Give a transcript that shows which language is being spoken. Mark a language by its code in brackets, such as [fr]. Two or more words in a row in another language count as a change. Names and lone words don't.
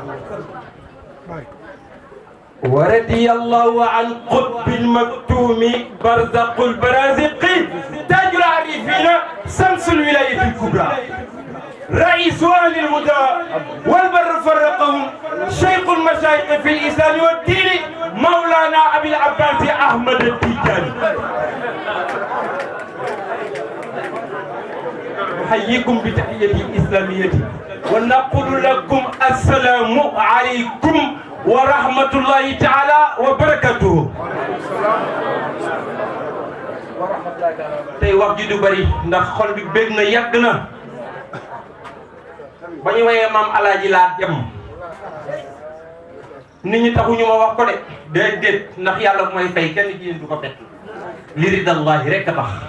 [ar] ورضي الله عن قطب المكتوم برزق البرازق تاج العارفين شمس الولاية الكبرى رئيس أهل الهدى والبر فرقهم شيخ المشايخ في الإسلام والدين مولانا أبي العباس أحمد التيجاني أحييكم بتحية الإسلامية ونقول لكم السلام عليكم ورحمة الله تعالى وبركاته. [wo] tey wax ji du bari ndax xol bi bég na yàgg na ba ñu wayee maam alaaji laa dem nit ñi taxuñu ma wax ko de déedéet ndax yàlla bu may fay kenn ci yéen du ko fekk li ridallahi rek a tax